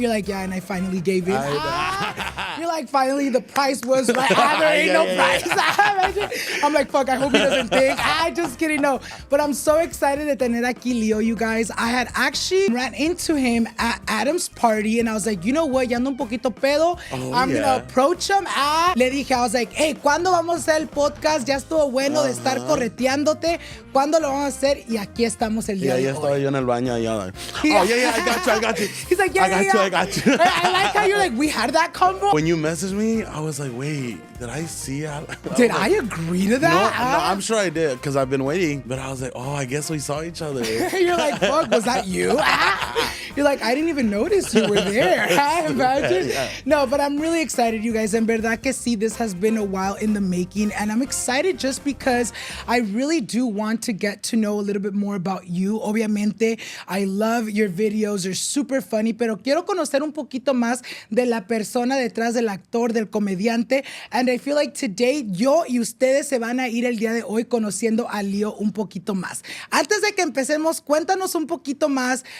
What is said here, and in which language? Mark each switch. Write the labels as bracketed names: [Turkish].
[English] You're like, yeah, and I finally gave in. You're like, finally, the price was right. There ain't no price. I'm like, fuck, I hope he doesn't think. Just kidding. No. But I'm so excited [Spanish] de tener aquí Leo, [English] you guys. I had actually ran into him at Adam's party, and I was like, you know what, [Spanish] ya ando un poquito pedo. [English] I'm gonna approach him. [Spanish] Le dije, [English] I was like, hey, [Spanish] ¿cuándo vamos a hacer el podcast? Ya estuvo bueno de estar correteándote. ¿Cuándo lo vamos a hacer? Y aquí estamos el día de hoy. Ya estaba yo en el baño allá. [English] Like, oh, yeah, I got you. He's like, I got you. I like how you're like, we had that combo. When you messaged me, I was like, wait, did I see it? Did I agree to that? No, I'm sure I did, because I've been waiting. But I was like, oh, I guess we saw each other. You're like, fuck, was that you? You're like, I didn't even notice you were there. Imagine. Yeah. No, but I'm really excited, you guys. [Spanish] En verdad que sí, [English] this has been a while in the making. And I'm excited just because I really do want to get to know a little bit more about you. Obviamente, I love your videos. They're super funny. [Spanish] Pero quiero conocer un poquito más de la persona detrás del actor, del comediante. [English] And I feel like today, [Spanish] yo y ustedes se van a ir el día de hoy conociendo a Leo un poquito más. Antes de que empecemos, cuéntanos un poquito más.